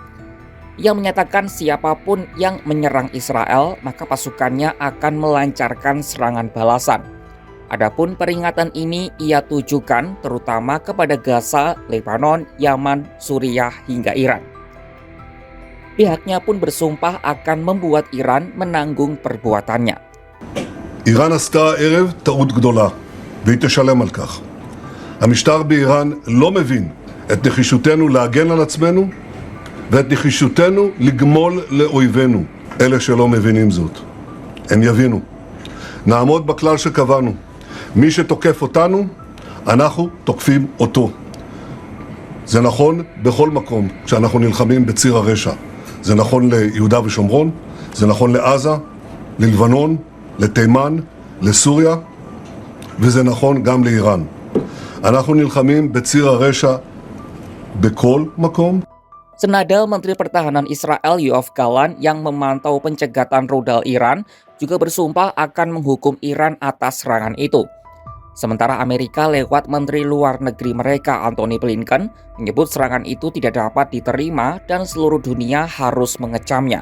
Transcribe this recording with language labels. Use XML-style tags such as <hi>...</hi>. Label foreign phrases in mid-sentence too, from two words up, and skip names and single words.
<id>Ia menyatakan siapapun yang menyerang Israel, maka pasukannya akan melancarkan serangan balasan. Adapun peringatan ini ia tujukan terutama kepada Gaza, Lebanon, Yaman, Suriah hingga Iran. Pihaknya pun bersumpah akan membuat Iran menanggung perbuatannya.</id> <he>איראן עשתה הערב טעות גדולה, והיא תשלם על כך. המשטר באיראן לא מבין את נחישותנו להגן על עצמנו, ואת נחישותנו לגמול לאויבינו. אלה שלא מבינים זאת. הם יבינו. נעמוד בכלל שקבענו. מי שתוקף אותנו, אנחנו תוקפים אותו. זה נכון בכל מקום כשאנחנו נלחמים בציר הרשע. זה נכון ליהודה ושומרון, זה נכון לעזה, ללבנון, לתימן, לסוריה, וזה נכון גם לאיראן. אנחנו נלחמים בציר הרשע בכל מקום.</he> <id>Senada Menteri Pertahanan Israel Yoav Gallant yang memantau pencegatan rudal Iran juga bersumpah akan menghukum Iran atas serangan itu. Sementara Amerika lewat Menteri Luar Negeri mereka Antony Blinken menyebut serangan itu tidak dapat diterima dan seluruh dunia harus mengecamnya.</id>